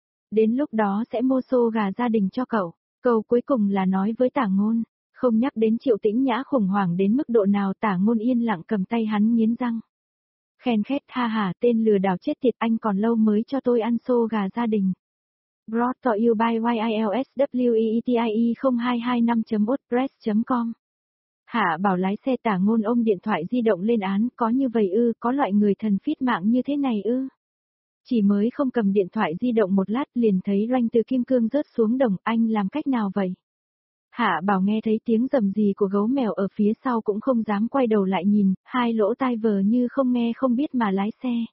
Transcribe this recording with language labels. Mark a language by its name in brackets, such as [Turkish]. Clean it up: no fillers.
[Vietnamese] Đến lúc đó sẽ mua xô gà gia đình cho cậu. Câu cuối cùng là nói với Tả Ngôn, không nhắc đến Triệu Tĩnh Nhã khủng hoảng đến mức độ nào. Tả Ngôn yên lặng cầm tay hắn nghiến răng. Khen khét, ha ha, tên lừa đảo chết tiệt, anh còn lâu mới cho tôi ăn xô gà gia đình. [English] Brought to you by YILSWEETIE0225.wordpress.com. [Vietnamese] Hạ Bảo lái xe, Tả Ngôn ôm điện thoại di động lên án, có như vậy ư, có loại người thần phít mạng như thế này ư. Chỉ mới không cầm điện thoại di động một lát liền thấy Ranh từ Kim Cương rớt xuống đồng, anh làm cách nào vậy? Hạ Bảo nghe thấy tiếng rầm rì của gấu mèo ở phía sau cũng không dám quay đầu lại nhìn, hai lỗ tai vờ như không nghe không biết mà lái xe.